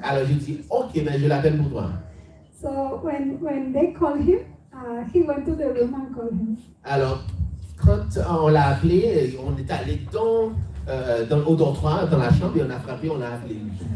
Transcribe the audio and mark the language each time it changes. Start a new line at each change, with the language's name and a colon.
French: Alors je dis, ok, mais je l'appelle pour toi.
English: So when they called him, he went to the room and called him.
French: Alors, quand on l'a appelé, on est allé au dortoir, dans la chambre, et on a frappé, on l'a appelé lui.